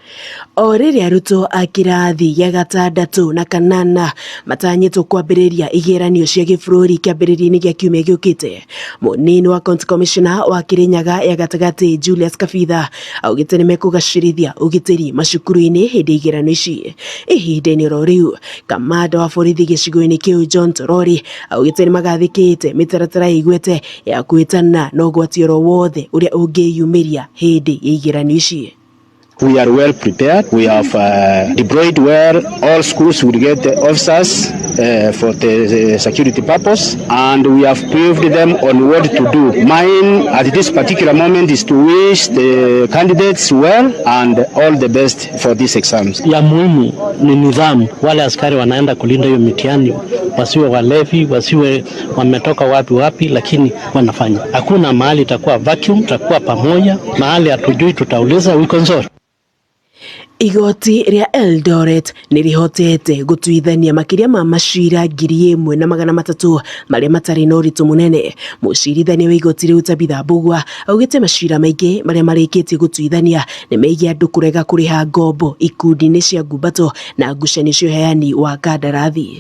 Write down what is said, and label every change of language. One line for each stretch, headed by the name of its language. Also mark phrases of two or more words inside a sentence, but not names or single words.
Kikuyu: O riria Ruto akirathi ya gatandatu na kanana matanyitwo kwambiriria igeranio cia gibũrũri kĩambĩrĩria-inĩ gĩa kiumia gĩũkĩte munini wa
English: County Commissioner
Kikuyu: wa Kirinyaga ya gatagati Julius Kabitha augĩte nĩmekũgacĩrithia ũgitĩri macukuru-inĩ hĩndĩ igeranio ici. Ihinda-inĩ ro rĩu kamanda wa borithi gĩcigo-inĩ kĩu John Torori augĩte nĩmagathĩkĩte mĩtaratara ĩigwete ya kwĩtana na ũgwati oro wothe ũrĩa ũngĩyumĩria hĩndĩ ya igeranio ici.
English: We are well prepared. We have deployed where all schools will get officers for the security purpose, and we have briefed them on what to do. Mine at this particular moment is to wish the candidates well and all the best for these exams.
Swahili: Ya muhimu ni nidhamu. Wale askari wanaenda kulinda hiyo mitihani wasiwe walevi, wasiwe wametoka wapi, lakini wanafanya. Hakuna mahali itakuwa vacuum, tutakuwa pamoja. Mahali hatujui tutauliza,
English: we consult.
Kikuyu: Igoti ria Eldoret nirihotete gutuithania makiria ma macira 1,300 maria matari na uritu munene. Mucirithania wa igoti riu Tabitha Mbugua augite macira maingi maria marikitie gutuithania ni meigi andu kurega kuriha ngombo ikundi-ini cia ngumbato na ngucanio cia uheani wa kandarathi.